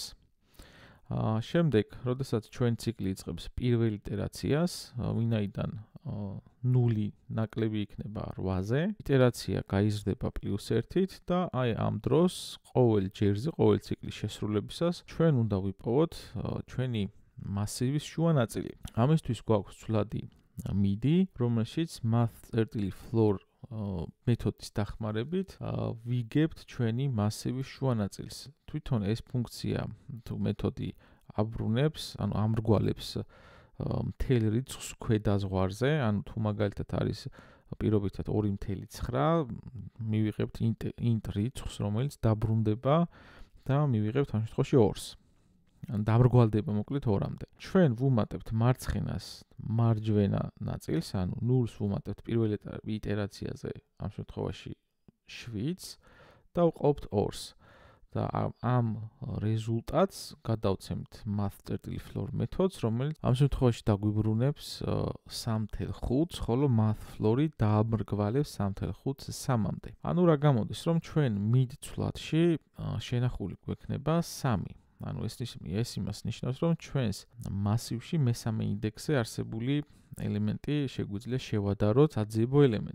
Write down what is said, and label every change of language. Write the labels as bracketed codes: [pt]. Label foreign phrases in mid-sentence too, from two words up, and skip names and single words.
[ka] შემდეგ, როდესაც ჩვენ ციკლი იწყებს პირველ iterაციას, ვინაიდან 0 ნაკლები იქნება 8-ზე, iterაცია გაიზრდება +1-ით და აი ამ დროს ყოველ ჯერზე, ყოველ ციკლის შესრულებისას ჩვენ უნდა ვიპოვოთ ჩვენი მასივის შუა ნაწილი. ამისთვის გვაქვს ცვლადი midi, რომელშიც math.floor მეთოდის დახმარებით ვიგებთ ჩვენი მასივის შუა ნაწილს. თვითონ ეს ფუნქცია თუ მეთოდი აბრუნებს, ანუ ამრგვალებს მთელ რიცხვს ქვედა ზღვარზე, ანუ თუ მაგალითად არის პირობითად 2.9, მივიღებთ int რიცხვს, რომელიც დაბრუნდება და მივიღებთ ამ შემთხვევაში 2-ს. ან დამრგვალდება მოკლედ 2-მდე. ჩვენ ვუმატებთ მარცხენას მარჯვენა ნაწილს, ანუ 0-ს ვუმატებთ პირველ iterაციაზე, ამ შემთხვევაში 7-ს და ვყავთ 2-ს. და ამ რეზულტატს გადავცემთ math.floor მეთოდს, რომელიც ამ შემთხვევაში დაგვიბრუნებს 3.5-ს, ხოლო math.floor-ი დაამრგვალებს 3.5-ს 3-მდე. ანუ რა გამოდის, რომ ჩვენ mid ცვლადში შენახული გვექნება 3. ანუ ეს იმას ნიშნავს, რომ ჩვენს მასივში მესამე ინდექსზე არსებული ელემენტი შეგვიძლია შევადაროთ საძიებო ელემენტს.